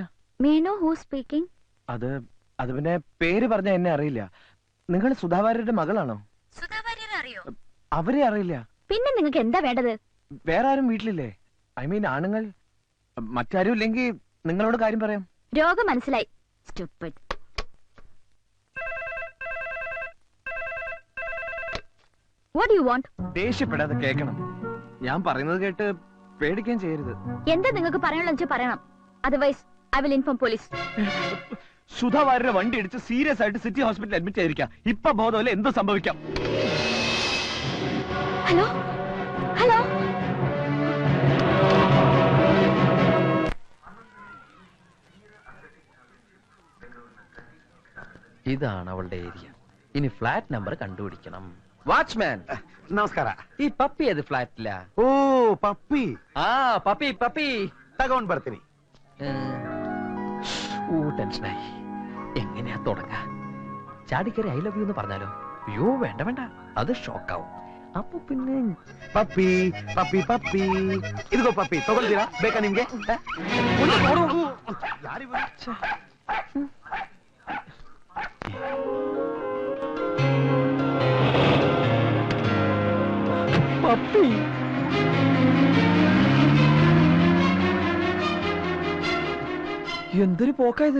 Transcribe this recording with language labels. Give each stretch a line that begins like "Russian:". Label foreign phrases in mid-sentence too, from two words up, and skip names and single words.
English: മീനു who speaking?
Malayalam: അത് പിന്നെ പേര് പറഞ്ഞ എന്നെ അറിയില്ല. നിങ്ങൾ സുധാ വാര്യരുടെ മകളാണോ? അവരെ അറിയില്ല. പിന്നെ നിങ്ങൾക്ക് എന്താ വേണ്ടത്? വേറെ ആരും വീട്ടിലില്ലേ?
English: I mean
Malayalam: ആണുങ്ങൾ. മറ്റാരും ഇല്ലെങ്കിൽ നിങ്ങളോട് കാര്യം പറയാം. രോഗം മനസ്സിലായി.
English: Stupid. What do you want?
Malayalam: ദേഷ്യപ്പെടാതെ കേൾക്കണം. ഞാൻ പറയുന്നത് കേട്ട് പേടിക്കാൻ ചെയ്യരുത്. എന്താ നിങ്ങൾക്ക് പറയാനുള്ളത് പറയണം.
English: Otherwise, I will inform police.
Malayalam: സുധാ വാര്യരുടെ വണ്ടി ഇടിച്ച് സീരിയസ് ആയിട്ട് സിറ്റി ഹോസ്പിറ്റലിൽ അഡ്മിറ്റ് ആയിരിക്കാം. ഇപ്പൊ ബോധമല്ല, എന്ത് സംഭവിക്കാം? ഹലോ ഹലോ, ഇതാണ് അവളുടെ ഏരിയ. ഇനി ഫ്ലാറ്റ് നമ്പർ കണ്ടുപിടിക്കണം. വാച്ച്മാൻ
Kannada: ನಮಸ್ಕಾರ.
Malayalam: ഈ പപ്പി ഏത് ഫ്ലാറ്റില?
Kannada: ಓ ಪಪ್ಪಿ.
Malayalam: ആ പപ്പി പപ്പി
Kannada: തകോണ്ട് ಬರ್ತೀನಿ.
Malayalam: ടെൻഷനായി. എങ്ങനെയാ തുടങ്ങാ? ചാടിക്കറി
English: I love you
Malayalam: എന്ന് പറഞ്ഞാലോ? അയ്യോ വേണ്ട വേണ്ട, അത് ഷോക്കാവും. അപ്പൊ പിന്നെ
Kannada: ಪಪ್ಪಿ ಪಪ್ಪಿ ಪಪ್ಪಿ ಇದಿಗೋ ಪಪ್ಪಿ ತಗೊಳ್ತೀರಾ? ಬೇಕಾ ನಿಮ್ಗೆ?
Malayalam: പപ്പി എന്തൊരു പോക്കായത്.